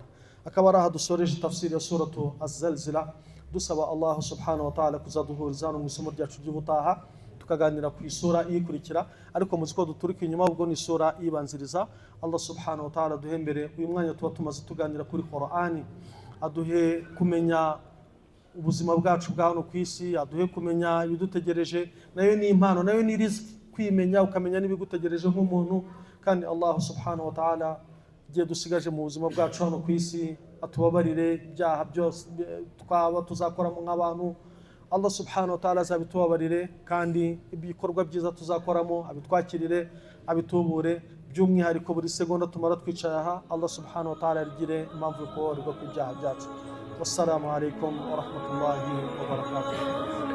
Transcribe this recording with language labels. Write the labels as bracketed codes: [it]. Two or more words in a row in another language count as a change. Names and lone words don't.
[rw] Akaba ari aha dusoreje tafsiri ya suratu Az-Zalzala, dusaba Allah [ar] سبحانه وتعالى [rw] kuzaduhuriza hano mu isomo ryacu ry'ubutaha, tukaganira ku isura iyikurikira, ariko muzi ko duturika inyuma, ubwo ni isura ibanziriza. Allah [ar] سبحانه وتعالى [rw] duhembere uyu mwanya tuba tumaze tuganira kuri Qur'ani, aduhe kumenya ubuzima bwacu bwa hano ku isi, aduhe kumenya ibidutegereje. Nayo ni impano, nayo ni riziki, kwimenya ukamenya n'ibigutegereje nk'umuntu. Kandi Allah [ar] سبحانه وتعالى [rw] igihe dusigaje mu buzima bwacu hano ku isi, atubabarire ibyaha byose twaba tuzakoramo nk'abantu. Allah [ar] سبحانه وتعالى [rw] azabitubabarire, kandi ibikorwa byiza tuzakoramo abitwakirire, abitubure. By'umwihariko buri segonda tumara twicaye aha, Allah [ar] سبحانه وتعالى [rw] rigire impamvu yo kubabarirwa kw'ibyaha byacu. [ar] والسلام عليكم ورحمة الله وبركاته.